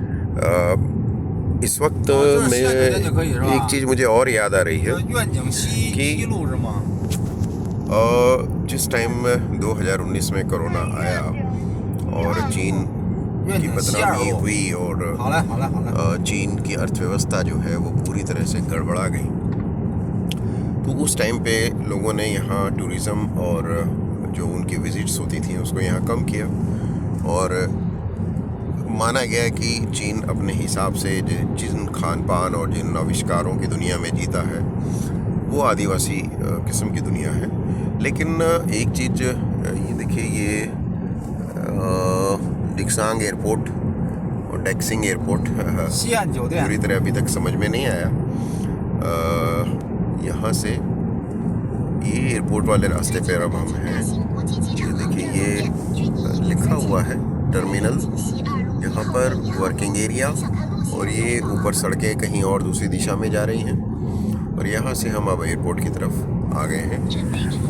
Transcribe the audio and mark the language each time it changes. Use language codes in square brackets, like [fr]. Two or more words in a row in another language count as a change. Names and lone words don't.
[hi] इस वक्त में एक चीज़ मुझे और याद आ रही है कि जिस टाइम 2019 में कोरोना आया और चीन की बदनामी हुई और [zh] 好嘞，好嘞，好嘞。 [hi] चीन की अर्थव्यवस्था जो है वो पूरी तरह से गड़बड़ा गई। तो उस टाइम पे लोगों ने यहाँ टूरिज़्म और जो उनकी विजिट्स होती थी उसको यहाँ कम किया और माना गया कि चीन अपने हिसाब से जिन खान पान और जिन आविष्कारों की दुनिया में जीता है वो आदिवासी किस्म की दुनिया है। लेकिन एक चीज़ ये देखिए, ये डिक्सांग एयरपोर्ट और डेक्सिंग एयरपोर्ट [zh] 西岸酒店 [hi] पूरी तरह अभी तक समझ में नहीं आया। यहाँ से ये एयरपोर्ट वाले रास्ते पर अब हम हैं। ये देखिए, ये लिखा हुआ है टर्मिनल, यहाँ पर [en] working area, [hi] और ये ऊपर सड़कें कहीं और दूसरी दिशा में जा रही हैं और यहाँ से हम अब एयरपोर्ट की तरफ आ गए हैं।